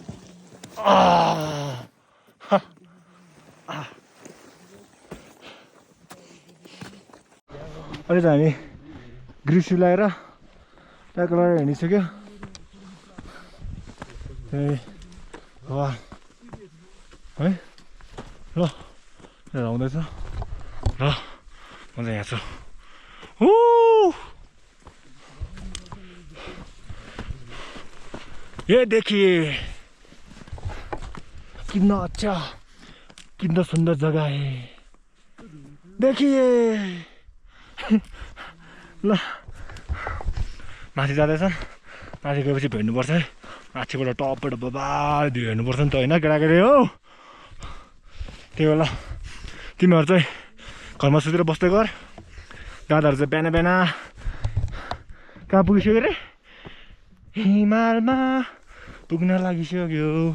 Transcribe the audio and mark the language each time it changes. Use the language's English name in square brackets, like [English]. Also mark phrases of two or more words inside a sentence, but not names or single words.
[Nepali] अहिले त हामी ग्रिस लगाएर ट्याक लगाएर हिँडिसक्यो वा है ल आउँदैछ ल म चाहिँ यहाँ छु [Hindi] ये देखिए कितना अच्छा कितना सुंदर जगह है देखिए [Nepali] ल माथि जाँदैछन् माथि गएपछि भेट्नुपर्छ है माथिबाट टपबाट बबाल भ्यू हेर्नुपर्छ नि त होइन केटाकेटी हो त्यही होला तिमीहरू चाहिँ घरमा सुतेर बस्दै गर दादाहरू चाहिँ बिहान बिहान कहाँ पुगिसक्यो अरे हिमालमा पुग्न लागिसक्यो